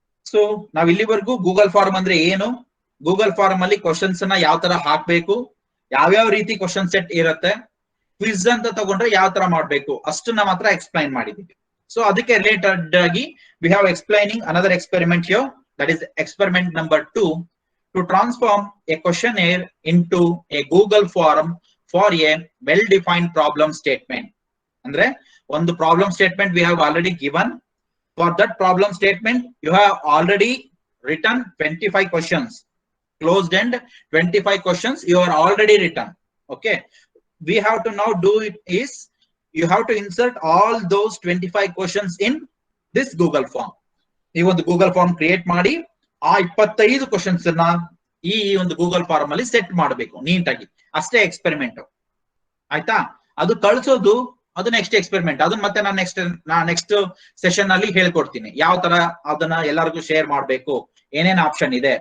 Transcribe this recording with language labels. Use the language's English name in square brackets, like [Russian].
[Kannada] So ನಾವ್ ಇಲ್ಲಿವರೆಗೂ Google form ಅಂದ್ರೆ ಏನು, ಗೂಗಲ್ ಫಾರ್ಮ್ ಅಲ್ಲಿ ಕ್ವಶನ್ಸ್ ಅನ್ನ ಯಾವ ತರ ಹಾಕ್ಬೇಕು, ಯಾವ್ಯಾವ ರೀತಿ ಕ್ವಶನ್ ಸೆಟ್ ಇರುತ್ತೆ, ಕ್ವಿಜ್ ಅಂತ ತಗೊಂಡ್ರೆ ಯಾವ ತರ ಮಾಡ್ಬೇಕು ಅಷ್ಟನ್ನ ಮಾತ್ರ ಎಕ್ಸ್ಪ್ಲೈನ್ ಮಾಡಿದೀವಿ. ಸೊ ಅದಕ್ಕೆ ರಿಲೇಟೆಡ್ ಆಗಿ [English] We have explaining another experiment here, that is experiment number 2 to transform a questionnaire into a Google form for a well-defined problem statement. Andre, on the problem statement we have already given. For that problem statement, you have already written 25 questions. Closed end 25 questions you are already written. Okay. We have to now do it is, you have to insert all those 25 questions in this Google form. You want the Google form create [Kannada] ಮಾಡಿ ಆ 25 questions ಅನ್ನ ಈ ಒಂದು Google form ಅಲ್ಲಿ set ಮಾಡಬೇಕು ನೀಟಾಗಿ. ಅಷ್ಟೇ experiment ಆಯ್ತಾ. ಅದು ಕಳಿಸೋದು ಅದು ನೆಕ್ಸ್ಟ್ ಎಕ್ಸ್ಪೆರಿಮೆಂಟ್. ಅದನ್ನ ಮತ್ತೆ ನಾನು ನೆಕ್ಸ್ಟ್ ಸೆಷನ್ ಅಲ್ಲಿ ಹೇಳ್ಕೊಡ್ತೀನಿ ಯಾವ ತರ ಅದನ್ನ ಎಲ್ಲರಿಗೂ ಶೇರ್ ಮಾಡಬೇಕು, ಏನೇನ್ ಆಪ್ಷನ್ ಇದೆ.